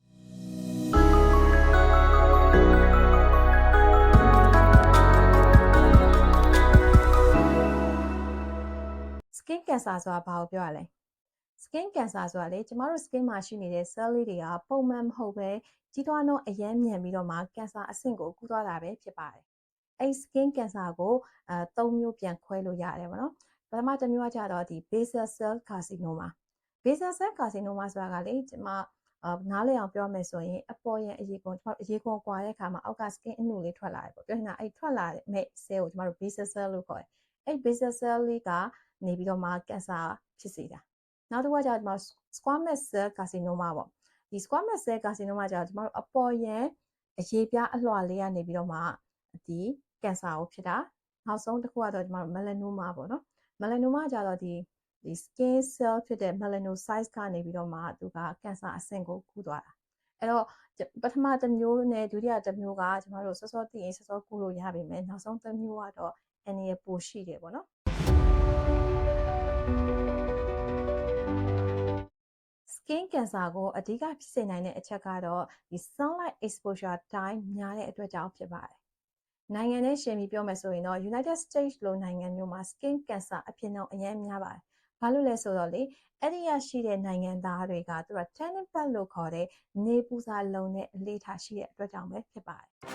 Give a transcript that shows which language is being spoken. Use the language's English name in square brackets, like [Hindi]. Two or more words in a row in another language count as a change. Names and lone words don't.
[English] skin cancer [Burmese] ဆိုတာဘာကိုပြောရလဲ [English] skin cancer [Burmese] ဆိုတာလေကျမတို့ skin မှာရှိနေတဲ့ cell လေးတွေကပုံမှန်မဟုတ်ပဲကြီးထွားနှုန်းအရင်မြန်ပြီးတော့မှ cancer အဆင့်ကိုကူးသွားတာပဲဖြစ်ပါတယ်အဲ့ [English] skin cancer [Burmese] ကို3မျိုးပြန်ခွဲလို့ရတယ်ပေါ့နော်ပထမတစ်မျိုးကကြတော့ဒီ [English] basal cell carcinoma basal cell [Burmese] carcinoma ဆိုတာကလေကျွန်မနားလည်အောင်ပြောမယ်ဆိုရင်အပေါ်ရန်အရေခွံကွာတဲ့အခါမှာအောက်က skin အနုလေးထွက်လာတယ်ပေါ့ပြောရင်အဲ့ထွက်လာတဲ့ cell ကိုကျွန်တော်တို့ [English] basal cell [Burmese] လို့ခေါ်တယ်အဲ့ [English] basal cell [Burmese] လေးကနေပြီးတော့မှ cancer ဖြစ်စေတာနောက်တစ်ခုကကျတော့ကျွန်တော် [English] squamous cell carcinoma [Burmese] ပေါ့ဒီ [English] squamous cell carcinoma [Burmese] ကျတော့ကျွန်တော်တို့အပေါ်ရန်အရေပြားအလွှာလေးကနေပြီးတော့မှဒီ cancer ကိုဖြစ်တာနောက်ဆုံးတစ်ခုကတော့ကျွန်တော်တို့ melanoma ပေါ့နော် melanoma ကျတော့ဒီ [English] skin cell [Burmese] ဖြစ်တဲ့ melanocytes ကနေပြီးတော့မှသူက cancer အဆင့်ကိုကူးသွားတာအဲ့တော့ပထမတစ်မျိုးနဲ့ဒုတိယတစ်မျိုးကကျွန်တော်တို့စောစောသိရင်စောစောကူးလို့ရပါမယ်နောက်ဆုံးတစ်မျိုးကတော့အန္တရာယ်ပိုရှိတယ်ပေါ့နော် [English] skin cancer [Burmese] ကိုအဓိကဖြစ်စေနိုင်တဲ့အချက်ကတော့ဒီ [English] sunlight exposure time [Burmese] များတဲ့အတွက်ကြောင့်ဖြစ်ပါတယ်နိုင်ငံနဲ့ရှင်ပြီးပြောမယ်ဆိုရင်တော့ United States လိုနိုင်ငံမျိုးမှာ [English] skin cancer [Burmese] အဖြစ်နှုန်းအများများပါတယ်။ဘာလို့လဲဆိုတော့လေအဲ့ဒီရရှိတဲ့နိုင်ငံသားတွေကသူက [English] tanning bed [Burmese] လို့ခေါ်တဲ့နေပူစာလုံတဲ့အလေးထားရှိတဲ့အတွက်ကြောင့်ပဲဖြစ်ပါတယ်